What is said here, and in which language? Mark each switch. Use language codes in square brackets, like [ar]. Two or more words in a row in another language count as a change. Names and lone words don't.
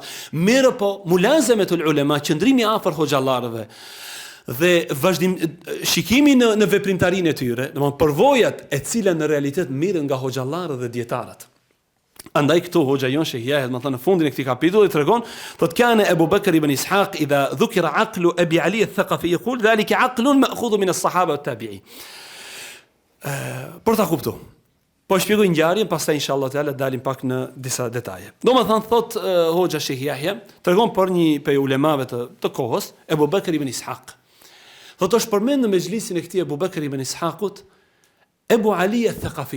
[sq] Mirë po, [ar] ملازمة العلماء, [sq] qëndrimi afër hoxhallarëve dhe vazhdim shikimi në veprimtarinë e tyre, domethënë përvojat e cilat në realitet mirën nga hoxhallarët dhe dietarët. Andaj këtu hoxha jon Sheikh Yahya më thënë në fundin e këtij kapitulli tregon, thotë [ar] كان أبو بكر بن إسحاق إذا ذكر عقل أبي علي الثقفي يقول ذلك عقل مأخوذ من الصحابة والتابعين. [sq] Për ta kuptu. Po shpjegoj ngjarjen, pastaj [ar] إن شاء الله تعالى [sq] dalim pak në disa detaje. Domethënë thot hoxha Sheikh Yahya tregon për një prej ulemave të kohës, Abu Bakr ibn Ishaq. Thotë është përmend në mezhlisin e këtij Abu Bakr ibn Ishaqut Abu Ali al-Thaqafi.